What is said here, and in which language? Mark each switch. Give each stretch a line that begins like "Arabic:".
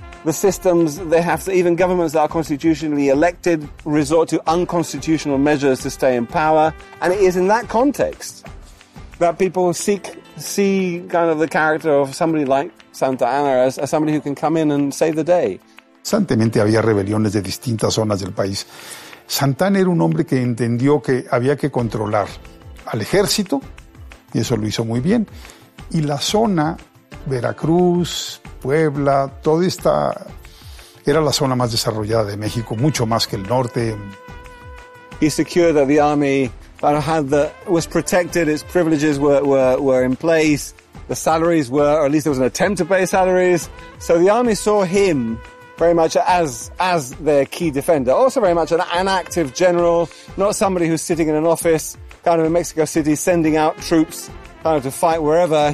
English: The systems, they have to, even governments that are constitutionally elected resort to unconstitutional measures to stay in power. And it is in that context that people see kind of the character of somebody like Santa Anna as somebody who can come in and save the day.
Spanish: Constantemente había rebeliones de distintas zonas del país. Santa Anna era un hombre que entendió que había que controlar al ejército, y eso lo hizo muy bien, y la zona, Veracruz, Puebla, toda esta era la zona más desarrollada de México, mucho más que el norte.
English: He secured that the army was protected, its privileges were in place, the salaries were, or at least there was an attempt to pay salaries, so the army saw him very much as their key defender, also very much an active general, not somebody who's sitting in an office kind of in Mexico City sending out troops kind of to fight wherever.